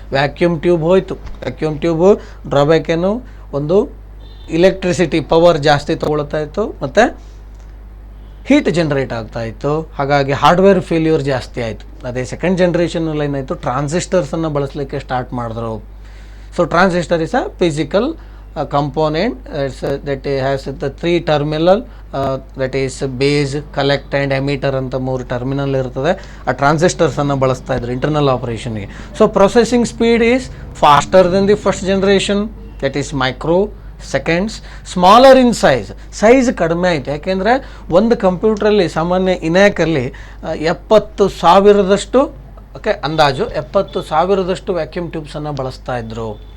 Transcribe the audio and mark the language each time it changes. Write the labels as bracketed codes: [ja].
[kn] Vacuum tube ಹೋಯಿತು. Vacuum tube drawback ಏನು, ಒಂದು ಇಲೆಕ್ಟ್ರಿಸಿಟಿ ಪವರ್ ಜಾಸ್ತಿ ತೊಗೊಳ್ತಾ ಇತ್ತು ಮತ್ತು ಹೀಟ್ ಜನರೇಟ್ ಆಗ್ತಾ ಇತ್ತು. ಹಾಗಾಗಿ ಹಾರ್ಡ್ವೇರ್ ಫೇಲ್ಯೂರ್ ಜಾಸ್ತಿ ಆಯಿತು. ಅದೇ ಸೆಕೆಂಡ್ ಜನ್ರೇಷನಲ್ಲಿ ಏನಾಯಿತು, ಟ್ರಾನ್ಸಿಸ್ಟರ್ಸನ್ನು ಬಳಸಲಿಕ್ಕೆ ಸ್ಟಾರ್ಟ್ ಮಾಡಿದ್ರು. [en] so transistor is a physical component that has the 3 terminal, that is base, collect and emitter [kn] ಅಂತ 3 ಟರ್ಮಿನಲ್ ಇರ್ತದೆ. ಆ ಟ್ರಾನ್ಸಿಸ್ಟರ್ಸನ್ನು ಬಳಸ್ತಾ ಇದ್ರು internal ಆಪರೇಷನ್ಗೆ. [en] So processing speed is faster than the first generation, that is microseconds. Smaller in size [kn] ಕಡಿಮೆ ಆಯಿತು. ಯಾಕೆಂದರೆ ಒಂದು ಕಂಪ್ಯೂಟ್ರಲ್ಲಿ ಸಾಮಾನ್ಯ ಇನ್ಯಾಕಲ್ಲಿ 70,000 ಅಂದಾಜು 70,000 ವ್ಯಾಕ್ಯೂಮ್ ಟ್ಯೂಬ್ಸನ್ನು ಬಳಸ್ತಾ ಇದ್ರು.